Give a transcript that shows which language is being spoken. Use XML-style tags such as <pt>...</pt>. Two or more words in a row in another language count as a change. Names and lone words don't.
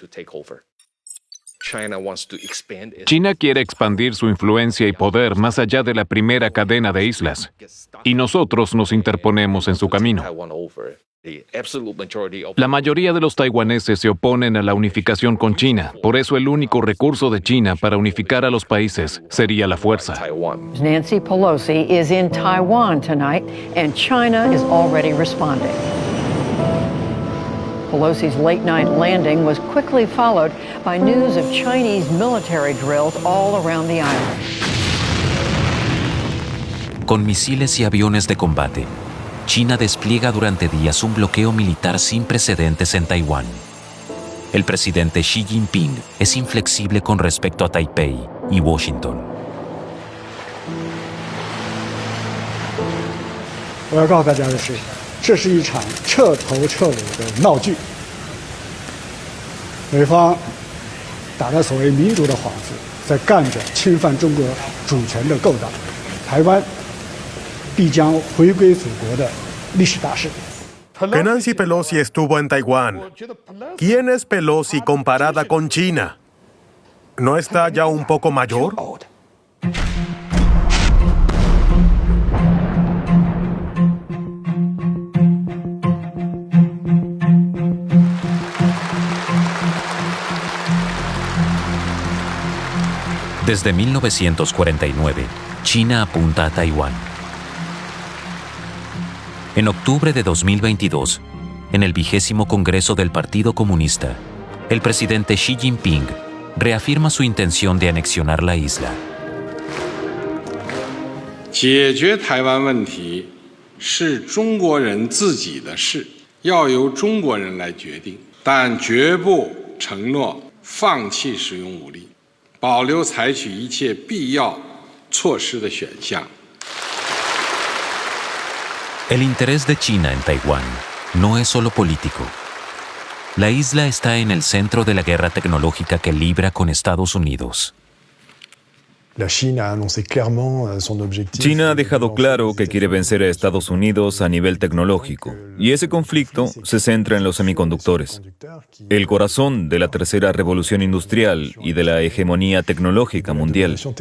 <es>China quiere expandir su influencia y poder más allá de la primera cadena de islas, y nosotros nos interponemos en su camino. La mayoría de los taiwaneses se oponen a la unificación con China, por eso el único recurso de China para unificar a los países sería la fuerza.</es> <en>Nancy Pelosi is in Taiwan tonight, and China is already responding. Pelosi's late-night landing was quickly followed by news of Chinese military drills all around the island.</en> <es>Con misiles y aviones de combate, China despliega durante días un bloqueo militar sin precedentes en Taiwán. El presidente Xi Jinping es inflexible con respecto a Taipei y Washington.</es> <zh>我要告诉大家的是，这是一场彻头彻尾的闹剧。美方打着所谓民主的幌子，在干着侵犯中国主权的勾当，台湾必将回归祖国的历史大事。</zh> <es>Que Nancy Pelosi estuvo en Taiwán. ¿Quién es Pelosi comparada con China? ¿No está ya un poco mayor? Desde 1949, China apunta a Taiwán. En octubre de 2022, en el 20º Congreso del Partido Comunista, el presidente Xi Jinping reafirma su intención de anexionar la isla.</es> <zh>解决台湾问题是中国人自己的事，要由中国人来决定，但绝不承诺放弃使用武力，保留采取一切必要措施的选项。</zh> <es>El interés de China en Taiwán no es solo político. La isla está en el centro de la guerra tecnológica que libra con Estados Unidos. China ha dejado claro que quiere vencer a Estados Unidos a nivel tecnológico, y ese conflicto se centra en los semiconductores, el corazón de la tercera revolución industrial y de la hegemonía tecnológica mundial.</es>